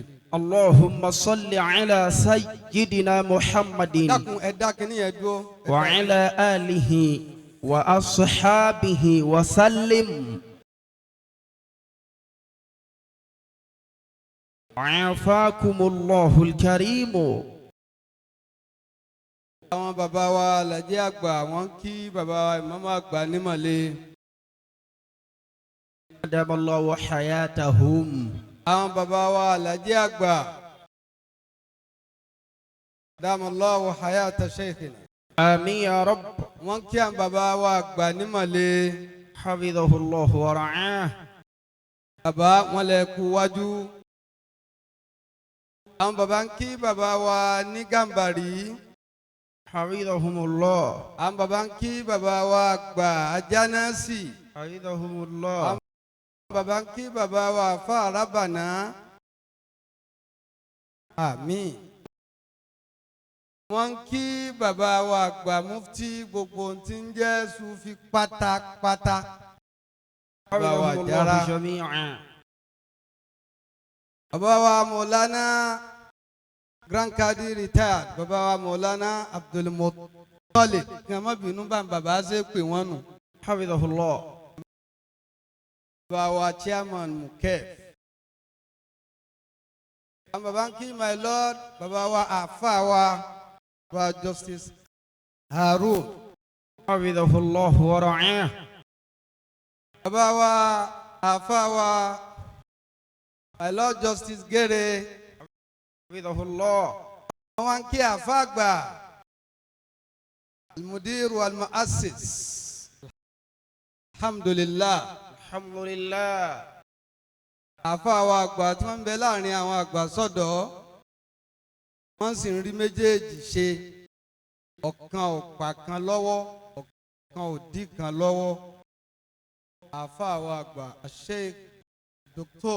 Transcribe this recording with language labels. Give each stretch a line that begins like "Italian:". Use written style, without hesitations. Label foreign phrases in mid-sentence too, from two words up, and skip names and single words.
Arabic: اللهم صل على سيدنا محمد وعلى آله وأصحابه وسلم. عافاكم الله الكريم.
Yoruba: àwọn bàbá wa làjẹ́ àgbà wọ́n kí bàbá wa ìmáàmù àgbà nímọ̀lẹ́.
Arabic: أدام الله حياتهم.
Yoruba: àwọn bàbá wa làjẹ́ àgbà
Arabic: أدام الله حياة شيخنا. آمين يا رب.
Yoruba: wọ́n kí àwọn bàbá wa àgbà nímọ̀lẹ́.
Arabic: حفظه الله ورعاه.
Yoruba: bàbá wọn lè kú wájú. àwọn bàbá ń kí bàbá wa ní Gàmbàrí.
Arabic: حفظهم الله.
Yoruba: àwọn bàbá ń kí bàbá wa àgbà Ajánásì.
Arabic: حفظهم الله.
Yoruba: àwọn bàbá ń kí bàbá wa àfà Arábàná. àmín. wọ́n ń kí bàbá wa àgbà mufti gbogbo tí ń jẹ́ Sufi pátápátá. bàbá wa Jara. bàbá wa Mọ̀lánà Grand Kadi retired. bàbá wa Mọ̀lánà Abdulmuttalib kí a má bínú bá bàbá ṣe pè wọ́n nù.
Arabic: حفظه الله.
Yoruba: bàbá wa chairman Mukef. àwọn bàbá ń kí
English: my lord
Yoruba: bàbá wa àfà wa bàbá Justice Harun.
Arabic: حفظه الله ورعاه.
Yoruba: bàbá wa àfà wa
English: my lord
Yoruba: Justice Gere.
Arabic: حفظه الله.
Yoruba: wọ́n ń kí àfà àgbà
Arabic: المدير والمؤسس.
Yoruba: alhamdulillah. alhamdulillah. àfa àwọn àgbà tí wọ́n ń bẹ láàrin àwọn àgbà sọ́dọ̀ wọ́n sì ń rí méjèèjì ṣe ọ̀kan ò pa kan lọ́wọ́ ọ̀kan ò dí kan lọ́wọ́ àáfàá wa àgbà Sheikh Dr.